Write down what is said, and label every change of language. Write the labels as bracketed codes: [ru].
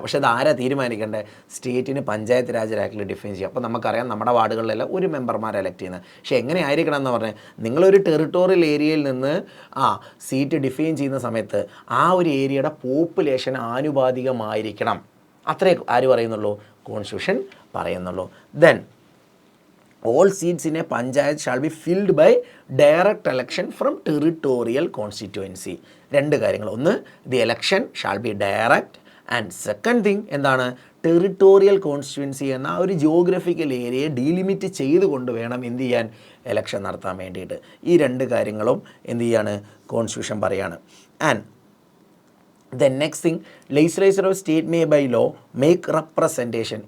[ml] പക്ഷേ അത് ആരാ തീരുമാനിക്കേണ്ടത്? സ്റ്റേറ്റിന് പഞ്ചായത്ത് രാജ് ആക്ടിൽ ഡിഫൈൻ ചെയ്യും. അപ്പോൾ നമുക്കറിയാം നമ്മുടെ വാർഡുകളിലെല്ലാം ഒരു മെമ്പർമാരെ എലക്ട് ചെയ്യുന്നത്. പക്ഷേ എങ്ങനെ ആയിരിക്കണം എന്ന് പറഞ്ഞാൽ, നിങ്ങളൊരു ടെറിട്ടോറിയൽ ഏരിയയിൽ നിന്ന് സീറ്റ് ഡിഫൈൻ ചെയ്യുന്ന സമയത്ത് ആ ഒരു ഏരിയയുടെ പോപ്പുലേഷൻ ആനുപാതികമായിരിക്കണം. അത്രേ ആര് പറയുന്നുള്ളൂ? കോൺസ്റ്റിറ്റ്യൂഷൻ പറയുന്നുള്ളൂ. [en] Then all seats in a panchayat shall be filled by direct election from territorial constituency. 2 കാര്യങ്ങൾ. [ml] ഒന്ന്, [en] the election shall be direct, and second thing എന്താണ്? [ml] ടെറിട്ടോറിയൽ കോൺസ്റ്റിറ്റ്യുവൻസി എന്ന ഒരു ജിയോഗ്രഫിക്കൽ ഏരിയയെ ഡീലിമിറ്റ് ചെയ്തുകൊണ്ട് വേണം എന്ത് ചെയ്യാൻ? എലക്ഷൻ നടത്താൻ വേണ്ടിയിട്ട്. ഈ 2 കാര്യങ്ങളും എന്ത് ചെയ്യാണ്? കോൺസ്റ്റിറ്റ്യൂഷൻ പറയാണ്. [en] And the next thing, legislature of state may by law make representation.